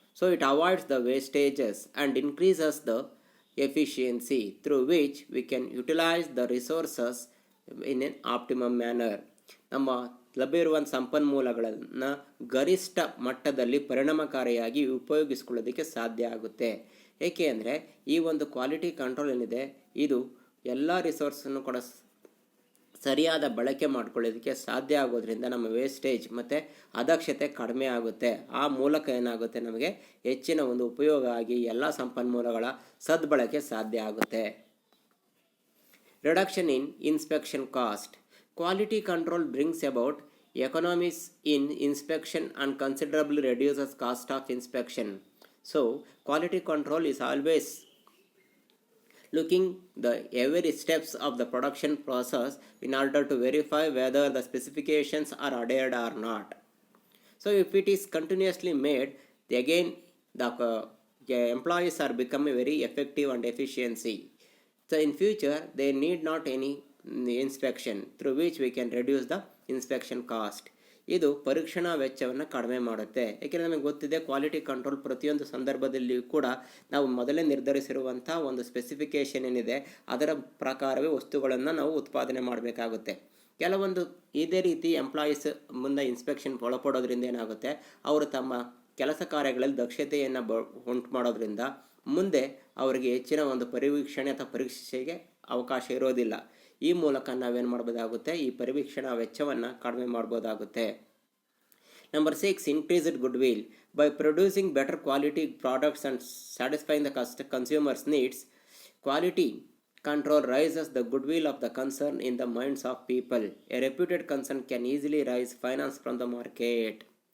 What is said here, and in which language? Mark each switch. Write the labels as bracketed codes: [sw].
[en] So it avoids the wastages and increases the efficiency, through which we can utilize the resources in an optimum manner. [kn] ನಮ್ಮ ಲಭ್ಯವಿರುವ ಸಂಪನ್ಮೂಲಗಳನ್ನು ಗರಿಷ್ಠ ಮಟ್ಟದಲ್ಲಿ ಪರಿಣಾಮಕಾರಿಯಾಗಿ ಉಪಯೋಗಿಸಿಕೊಳ್ಳೋದಕ್ಕೆ ಸಾಧ್ಯ ಆಗುತ್ತೆ. ಏಕೆ ಅಂದರೆ ಈ ಒಂದು ಕ್ವಾಲಿಟಿ ಕಂಟ್ರೋಲ್ ಏನಿದೆ ಇದು ಎಲ್ಲ ರಿಸೋರ್ಸನ್ನು ಕೂಡ ಸರಿಯಾದ ಬಳಕೆ ಮಾಡ್ಕೊಳ್ಳೋದಕ್ಕೆ ಸಾಧ್ಯ ಆಗೋದ್ರಿಂದ ನಮ್ಮ ವೇಸ್ಟೇಜ್ ಮತ್ತು ಅದಕ್ಷತೆ ಕಡಿಮೆ ಆಗುತ್ತೆ. ಆ ಮೂಲಕ ಏನಾಗುತ್ತೆ, ನಮಗೆ ಹೆಚ್ಚಿನ ಒಂದು ಉಪಯೋಗ ಆಗಿ ಎಲ್ಲ ಸಂಪನ್ಮೂಲಗಳ ಸದ್ಬಳಕೆ ಸಾಧ್ಯ ಆಗುತ್ತೆ. [en] Reduction in inspection cost. Quality control brings about economies in inspection and considerably reduces cost of inspection. So quality control is always looking the every steps of the production process in order to verify whether the specifications are adhered or not. So if it is continuously made, again the employees are becoming very effective and efficiency. So in future they need not any inspection, through which we can reduce the inspection cost. [kn] ಇದು ಪರೀಕ್ಷಣಾ ವೆಚ್ಚವನ್ನು ಕಡಿಮೆ ಮಾಡುತ್ತೆ. ಏಕೆಂದರೆ ನಮಗೆ ಗೊತ್ತಿದೆ quality control ಪ್ರತಿಯೊಂದು ಸಂದರ್ಭದಲ್ಲಿಯೂ ಕೂಡ ನಾವು ಮೊದಲೇ ನಿರ್ಧರಿಸಿರುವಂಥ ಒಂದು ಸ್ಪೆಸಿಫಿಕೇಷನ್ ಏನಿದೆ ಅದರ ಪ್ರಕಾರವೇ ವಸ್ತುಗಳನ್ನು ನಾವು ಉತ್ಪಾದನೆ ಮಾಡಬೇಕಾಗುತ್ತೆ. ಕೆಲವೊಂದು ಇದೇ ರೀತಿ ಎಂಪ್ಲಾಯೀಸ್ ಮುಂದೆ ಇನ್ಸ್ಪೆಕ್ಷನ್ ಒಳಪಡೋದ್ರಿಂದ ಏನಾಗುತ್ತೆ, ಅವರು ತಮ್ಮ ಕೆಲಸ ಕಾರ್ಯಗಳಲ್ಲಿ ದಕ್ಷತೆಯನ್ನು ಉಂಟು ಮಾಡೋದ್ರಿಂದ ಮುಂದೆ ಅವರಿಗೆ ಹೆಚ್ಚಿನ ಒಂದು ಪರಿವೀಕ್ಷಣೆ ಅಥವಾ ಪರೀಕ್ಷೆಗೆ ಅವಕಾಶ ಇರೋದಿಲ್ಲ. ಈ ಮೂಲಕ ನಾವೇನು ಮಾಡ್ಬೋದಾಗುತ್ತೆ, ಈ ಪರಿವೀಕ್ಷಣಾ ವೆಚ್ಚವನ್ನು ಕಡಿಮೆ ಮಾಡ್ಬೋದಾಗುತ್ತೆ. [en] Number 6, increased goodwill. By producing better quality products and satisfying the consumers' needs, quality control raises the goodwill of the concern in the minds of people. A reputed concern can easily raise finance from the market.